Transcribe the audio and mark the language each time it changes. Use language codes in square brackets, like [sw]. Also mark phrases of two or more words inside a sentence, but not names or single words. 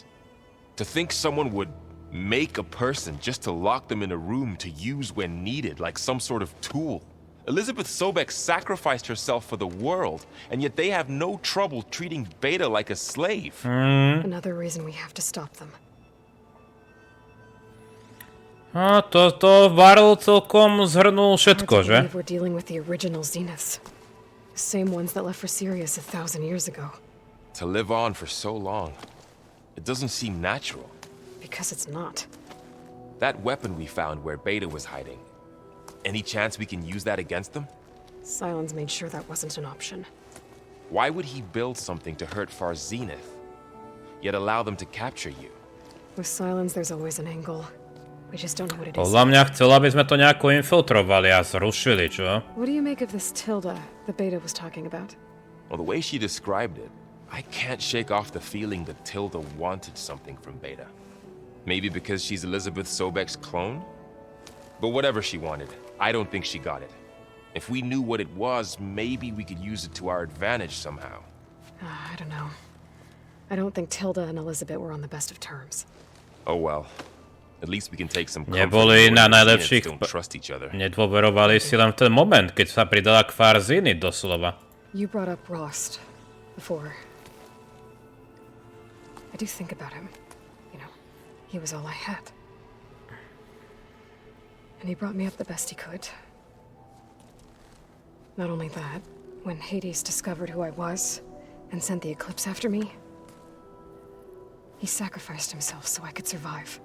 [en] To think someone would make a person just to lock them in a room to use when needed, like some sort of tool. Elizabeth Sobek sacrificed herself for the world, and yet they have no trouble treating Beta like a slave. Another reason we have to stop them. [sk] To VARL celkom zhrnul všetko, že? [en] We're dealing with the original Zeniths. The same ones that left for Sirius 1,000 years ago. To live on for so long, it doesn't seem natural. Because it's not. That weapon we found where Beta was hiding, any chance we can use that against them? Sylens made sure that wasn't an option. Why would he build something to hurt Far Zenith, yet allow them to capture you? With Sylens, there's always an angle. We just don't know what it is. [sk] Podľa mňa chcel, aby sme to nejako infiltrovali a zrušili, čo? [en] What do you make of this Tilda the Beta was talking about? Well, the way she described it, I can't shake off the feeling that Tilda wanted something from Beta. Maybe because she's Elizabeth Sobek's clone? But whatever she wanted, I don't think she got it. If we knew what it was, maybe we could use it to our advantage somehow. I don't know. I don't think Tilda and Elizabeth were on the best of terms. Oh well. At least we can take some comfort [sk] Neboli na najlepších... [en] don't trust each other. [sk] Nedôverovali si len v ten moment, keď sa pridala k Farzini, doslova. [en] You brought up Rost before. I do think about him. You know, he was all I had. And he brought me up the best he could. Not only that, when Hades discovered who I was and sent the Eclipse after me, he sacrificed himself so I could survive.